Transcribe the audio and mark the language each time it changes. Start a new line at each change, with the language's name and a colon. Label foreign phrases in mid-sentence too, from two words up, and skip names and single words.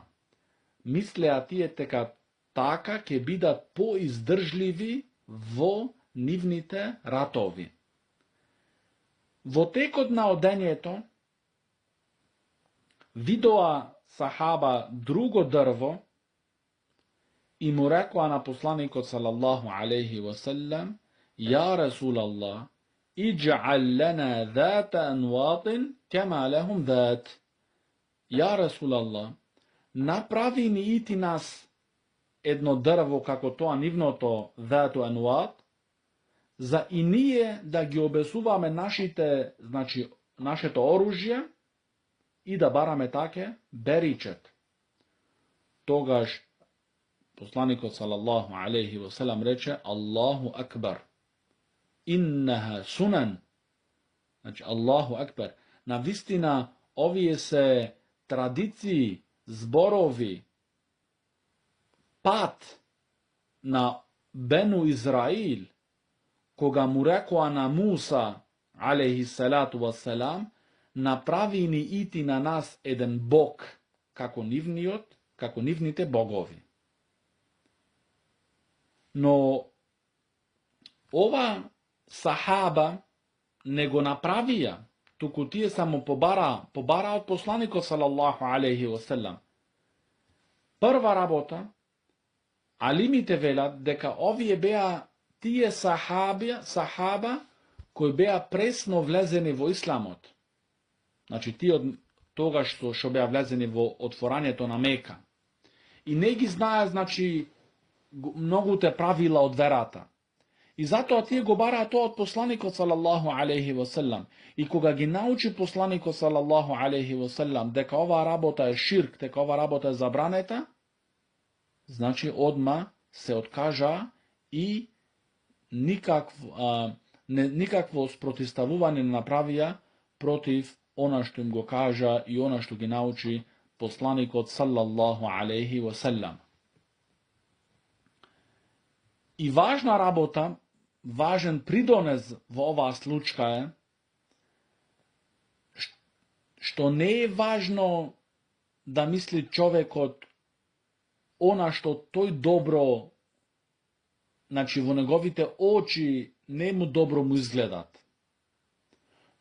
Macedonian: Мислеа тие дека така ќе бидат поиздржливи во нивните ратови. Во текот на одењето видоа сахаба друго дрво и му рекоа на посланикот
Arabic: صلى الله عليه وسلم: "يا رسول الله اجعل لنا ذات أنواط كما لهم ذات." يا رسول الله,
Macedonian: направи ни и ти нас едно дрво како тоа нивното
Arabic: ذات أنواط,
Macedonian: за и ние да ги обесуваме нашето оружје и да бараме таке беричет. Тогаш посланикот
Arabic: صلى الله عليه وسلم
Macedonian: рече:
Arabic: "الله أكبر. إنها سنن." Значи, الله أكبر.
Macedonian: Навистина, овие се традиции, зборови, пат на Бену Израил, кога му рекоа на Муса,
Arabic: عليه الصلاة والسلام:
Macedonian: "Направи ни и ти на нас еден бог, како нивните богови." Но ова сахаба не го направија, туку тие само побара од посланикот
Arabic: صلى الله عليه وسلم.
Macedonian: Прва работа, алимите велат дека овие беа тие сахаба кои беа пресно влезени во исламот. Значи, тие од тогаш што беа влезени во отворањето на Мека. И не ги знаат, значи, многуте правила од верата. И затоа тие го бараат тоа од посланикот
Arabic: صلى الله عليه وسلم.
Macedonian: И кога ги научи посланикот
Arabic: صلى الله عليه وسلم
Macedonian: дека оваа работа е ширк, дека оваа работа е забранета, значи одма се откажа и никакво спротивставување не направија против она што им го кажа и она што ги научи посланикот
Arabic: صلى الله عليه وسلم.
Macedonian: И важна работа, важен придонес во оваа случка е што не е важно да мисли човекот она што тој добро, значи во неговите очи не му добро му изгледат.